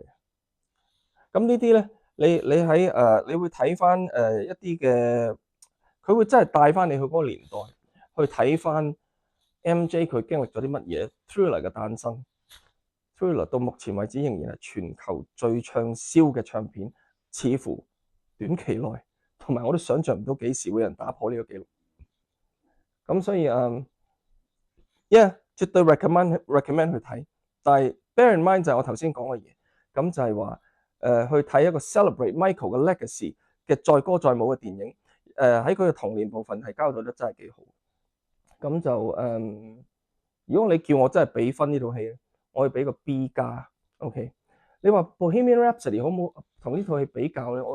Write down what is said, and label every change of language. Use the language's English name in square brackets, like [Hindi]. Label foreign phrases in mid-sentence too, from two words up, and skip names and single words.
[Cantonese] 咁呢啲咧，你喺你會睇翻一啲嘅，佢會真係帶翻你去嗰個年代去睇翻 MJ 佢經歷咗啲乜嘢 Thriller 嘅誕生。Thriller 到目前為止仍然係全球最暢銷嘅唱片，似乎短期內同埋我都想象唔到幾時會有人打破呢個紀錄。咁所以絕對 recommend 去睇。但係 [English] bear in mind [Cantonese] 就係我頭先講嘅嘢，咁就係話去睇一個 celebrate Michael 嘅 legacy 嘅載歌載舞嘅電影。喺佢嘅童年部分係交代得真係幾好。咁就如果你叫我真係俾分呢套戲咧，我會俾個 B 加。OK， 你話 Bohemian Rhapsody 好唔好同呢套戲比較咧？